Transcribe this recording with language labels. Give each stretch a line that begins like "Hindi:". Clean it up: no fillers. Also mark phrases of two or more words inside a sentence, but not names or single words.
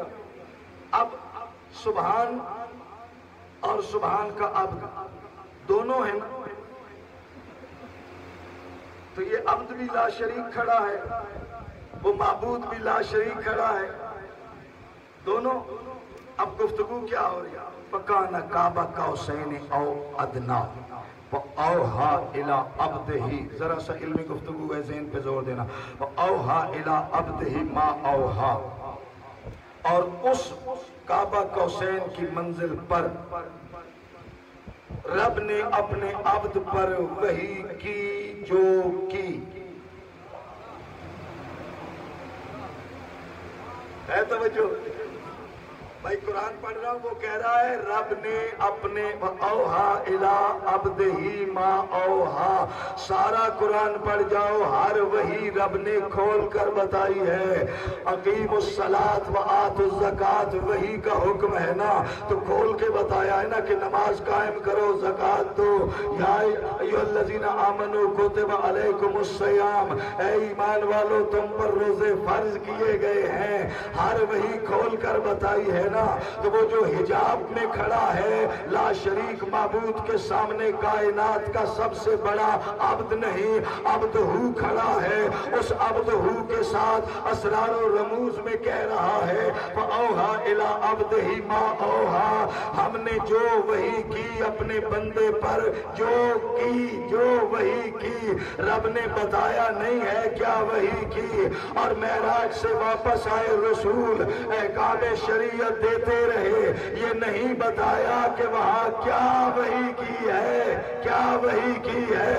Urdu: اب سبحان اور سبحان کا عبد دونوں ہے نا، تو یہ عبد بھی لا شریک کھڑا ہے، وہ معبود بھی لا شریک کھڑا ہے، دونوں. اب گفتگو کیا ہو رہی ہے?
Arabic: فكان قاب قوسين أو أدنى أوحى إلى عبده.
Urdu: ذرا سا علمی گفتگو ہے، ذہن پہ زور دینا.
Arabic: أوحى إلى عبده ما أوحى.
Urdu: اور اس قاب قوسین کی منزل پر رب نے اپنے عبد پر وحی کی جو کی ہے. توجہ بھائی، قرآن پڑھ رہا ہوں، وہ کہہ رہا ہے رب نے اپنے
Arabic: أوحى إلى عبده ما أوحى.
Urdu: سارا قرآن پڑھ جاؤ، ہر وحی رب نے کھول کر بتائی ہے.
Arabic: أقيموا الصلاة و آتوا الزكاة
Urdu: وحی کا حکم ہے نا، تو کھول کے بتایا ہے نا کہ نماز قائم کرو، زکات دو.
Arabic: يا أيها الذين آمنوا كتب عليكم الصيام,
Urdu: اے ایمان والو تم پر روزے فرض کیے گئے ہیں. ہر وحی کھول کر بتائی ہے نا. تو وہ جو حجاب میں کھڑا ہے لا شریک معبود کے سامنے، کائنات کا سب سے بڑا عبد نہیں، عبد ہو کھڑا ہے. اس عبد ہو کے ساتھ اسرار اور رموز میں کہہ رہا ہے
Arabic: أوحى إلى عبده ما أوحى.
Urdu: ہم نے جو وحی کی اپنے بندے پر، جو وحی کی، رب نے بتایا نہیں ہے کیا وحی کی. اور معراج سے واپس آئے رسول احکام شریعت دیتے رہے، یہ نہیں بتایا کہ وہاں کیا وحی کی ہے، کیا وحی کی ہے.